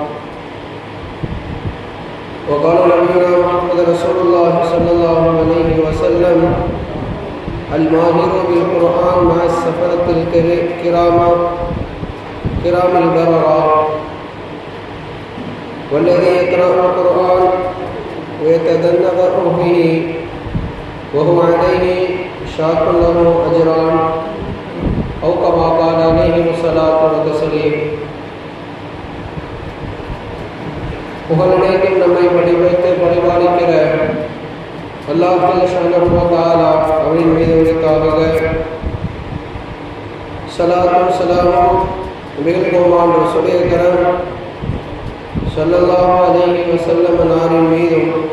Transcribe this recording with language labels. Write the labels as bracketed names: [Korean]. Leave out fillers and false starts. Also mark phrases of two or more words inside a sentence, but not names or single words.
[Arabic] وقال نبينا محمد رسول الله صلى الله عليه وسلم الماهر بالقرآن مع السفرة الكرام البررة، والذي يقرأ القرآن ويتدنبر فيه وهو عليه شاق له أجران أو كما قال عليه الصلاة والتسليم. [Tamil] புகழனைக்கும் நம்மை படிவைத்து பரிபாலிக்கிற [Arabic] الله جل تعالى [Tamil] அவனின் மீது உரித்தாக ஸலாத்தும் ஸலாமும் மிகழ்கோமான் ரசூலே கரம் [Arabic] صلى الله عليه وسلم [Tamil] அன்னாரின் மீதும்